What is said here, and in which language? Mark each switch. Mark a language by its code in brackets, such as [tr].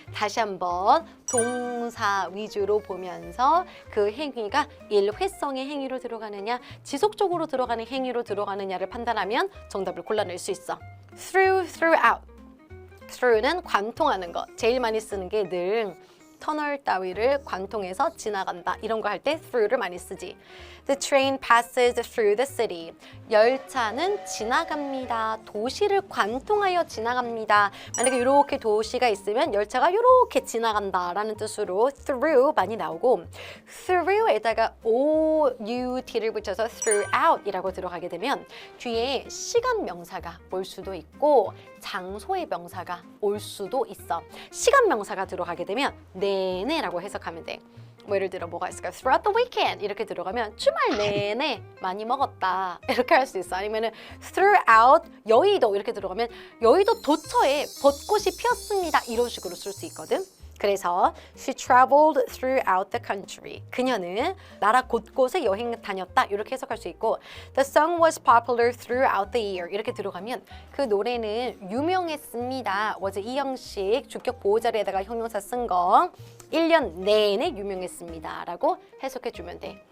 [ko] 다시 한번 동사 위주로 보면서 그 행위가 일회성의 행위로 들어가느냐 지속적으로 들어가는 행위로 들어가느냐를 판단하면 정답을 골라낼 수 있어. through, throughout. through는 관통하는 거. 제일 많이 쓰는 게 늘 터널 따위를 관통해서 지나간다. 이런 거 할 때 through를 많이 쓰지. [en] The train passes through the city. [ko] 열차는 지나갑니다. 도시를 관통하여 지나갑니다. 만약에 이렇게 도시가 있으면 열차가 이렇게 지나간다라는 뜻으로 through 많이 나오고 through에다가 out를 붙여서 throughout이라고 들어가게 되면 뒤에 시간 명사가 올 수도 있고 장소의 명사가 올 수도 있어. 시간 명사가 들어가게 되면 내내라고 해석하면 돼. 뭐 예를 들어 뭐가 있을까? [en] Throughout the weekend [ko] 이렇게 들어가면 주말 내내 많이 먹었다 이렇게 할 수 있어. 아니면은 throughout 여의도 이렇게 들어가면 여의도 도처에 벚꽃이 피었습니다 이런 식으로 쓸 수 있거든. 그래서 [en] she traveled throughout the country. [ko] 그녀는 나라 곳곳에 여행 다녔다 이렇게 해석할 수 있고 [en] the song was popular throughout the year [ko] 이렇게 들어가면 그 노래는 유명했습니다. was 이 형식 주격 보호자리에다가 형용사 쓴 거 1년 내내 유명했습니다 라고 해석해주면 돼.